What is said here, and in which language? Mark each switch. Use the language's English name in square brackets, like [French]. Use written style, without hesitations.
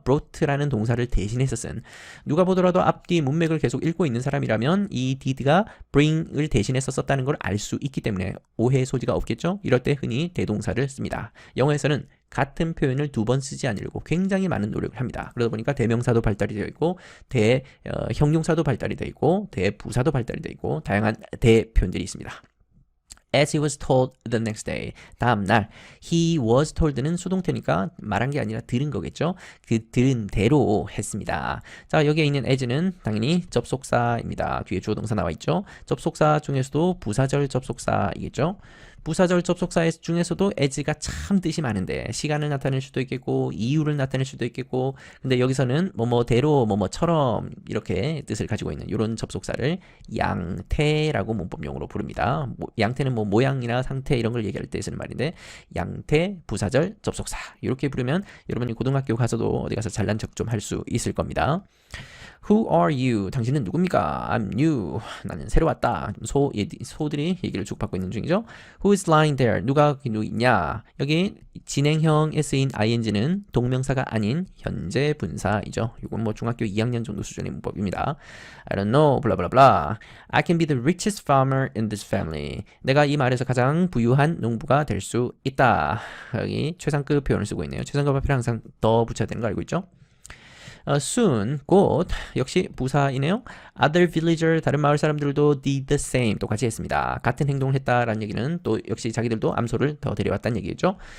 [Korean] brought라는 동사를 대신해서 쓴, 누가 보더라도 앞뒤 문맥을 계속 읽고 있는 사람이라면 이 did가 bring을 대신해서 썼다는 걸 알 수 있기 때문에 오해의 소지가 없겠죠. 이럴 때 흔히 대동사를 씁니다. 영어에서는 같은 표현을 2번 쓰지 않으려고 굉장히 많은 노력을 합니다. 그러다 보니까 대명사도 발달이 되어 있고 형용사도 발달이 되어 있고 대부사도 발달이 되어 있고 다양한 대표현들이 있습니다. [English] As he was told the next day. [Korean] 다음 날 he was told는 수동태니까 말한 게 아니라 들은 거겠죠. 그 들은 대로 했습니다. 자, 여기에 있는 as는 당연히 접속사입니다. 뒤에 주어 동사 나와 있죠. 접속사 중에서도 부사절 접속사이겠죠. 부사절 접속사 중에서도 as가 참 뜻이 많은데 시간을 나타낼 수도 있겠고 이유를 나타낼 수도 있겠고 근데 여기서는 뭐뭐대로 뭐뭐처럼 이렇게 뜻을 가지고 있는 이런 접속사를 양태라고 문법용어로 부릅니다. 양태는 뭐 모양이나 상태 이런 걸 얘기할 때 쓰는 말인데 양태 부사절 접속사 이렇게 부르면 여러분이 고등학교 가서도 어디 가서 잘난 척 좀 할 수 있을 겁니다. [English] Who are you? [Korean] 당신은 누굽니까? [English] I'm new. [Korean] 나는 새로 왔다. 소들이 얘기를 주고받고 있는 중이죠. [English] Who is lying there? [Korean] 누가 누구 있냐? 여기 진행형에 쓰인 ing는 동명사가 아닌 현재 분사이죠. 이건 뭐 중학교 2학년 정도 수준의 문법입니다. [English] I don't know. 블라블라블라. I can be the richest farmer in this family. [Korean] 내가 이 마을에서 가장 부유한 농부가 될 수 있다. 여기 최상급 표현을 쓰고 있네요. 최상급 앞에 항상 더 붙여야 되는 거 알고 있죠? soon, 곧 역시 부사이네요. [English] Other villager, [Korean] 다른 마을 사람들도 [English] did the same, [Korean] 똑같이 했습니다. 같은 행동을 했다라는 얘기는 또 역시 자기들도 암소를 더 데려왔다는 얘기겠죠.